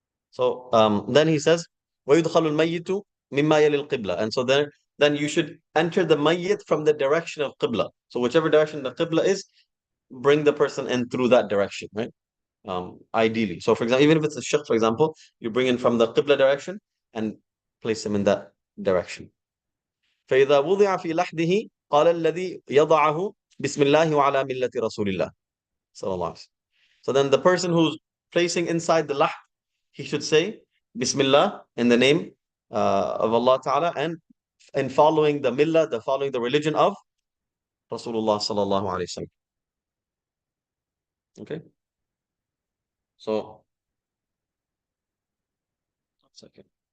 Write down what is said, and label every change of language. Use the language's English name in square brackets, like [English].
[English] So then he says, [Arabic] وَيُدْخَلُ الْمَيِّتُ مِمَّا يَلِ الْقِبْلَةِ. [English] And so then you should enter the mayyit from the direction of qibla. So whichever direction the qibla is, bring the person in through that direction, right? Ideally. So for example, even if it's a shaykh, for example, you bring in from the qibla direction and place him in that direction. [Arabic] فإذا وضع في لحده قال الذي يضعه بسم الله وعلى ملة رسول الله صلى الله عليه وسلم. [English] So then the person who's placing inside the lahd, he should say Bismillah in the name of Allah Ta'ala and following the millah, following the religion of Rasulullah Sallallahu Alaihi Wasallam. Okay. So, 1 second.